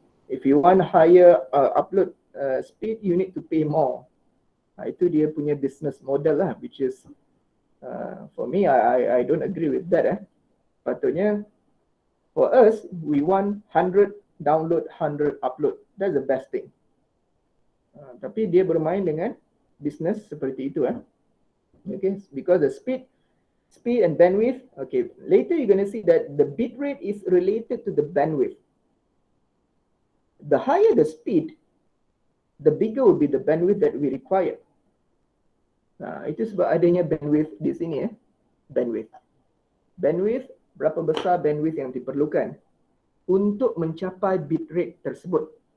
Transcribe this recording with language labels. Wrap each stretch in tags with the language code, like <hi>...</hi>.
<en>If you want higher upload speed, you need to pay more.</en> <ms>Itu dia punya business model lah,</ms> <en>which is for me, I don't agree with that.</en> <ms>Patutnya</ms> <en>for us, we want 100 download, 100 upload. That's the best thing.</en> <ms>Tapi dia bermain dengan business seperti itu.</ms> <en>Okay, because the speed and bandwidth, okay, later you're going to see that the bit rate is related to the bandwidth. The higher the speed, the bigger will be the bandwidth that we require.</en> <ms>Itu sebab adanya bandwidth di sini. Bandwidth, berapa besar bandwidth yang diperlukan untuk mencapai bit rate tersebut.</ms>